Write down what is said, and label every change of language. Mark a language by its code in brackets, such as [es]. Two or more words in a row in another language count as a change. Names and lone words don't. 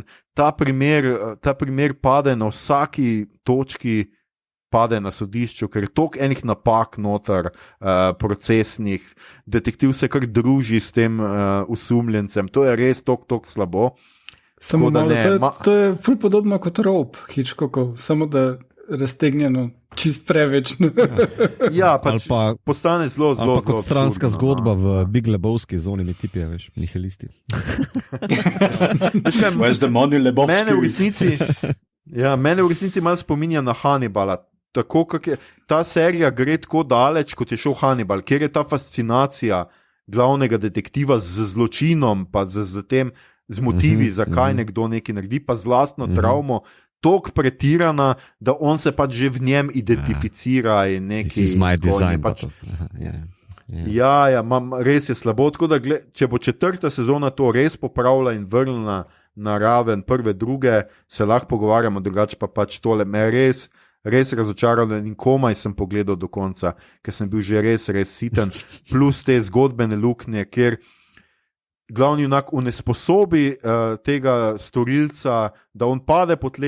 [sl] Ta primer pade na vsaki točki, pade na sodišču, ker je toliko enih napak noter, procesnih, detektiv se kar druži s tem osumljencem, to je res toliko slabo. Samo malo, to je ful podobno kot Rope Hitchcockov, samo da raztegnjeno čist preveč. Ja, pač pa postane zelo kot stranska zgodba v Big Lebowski z onimi tipi, veš, nihilisti. [en] Where's the money, Lebowski? [sl] Mene v resnici malo spominja na Hannibala. tako, kak je, ta serija gre tako daleč, kot je šel Hannibal, kjer je ta fascinacija glavnega detektiva z zločinom, pa z tem, z motivi, zakaj nekdo nekaj naredi, pa z lastno travmo, toliko pretirana, da on se pač že v njem identificira in nekaj. [en] This is my design. [sl] Pač, ja, res je slabo. Tako da, če bo 4. sezona to res popravila in vrnila na raven prve, druge, se lahko pogovarjamo, drugače pa pač tole me res razočaralo in komaj sem pogledal do konca, ker sem bil že res siten, plus te zgodbene luknje, kjer glavni junak unesposobi tega storilca, da on pade po tleh,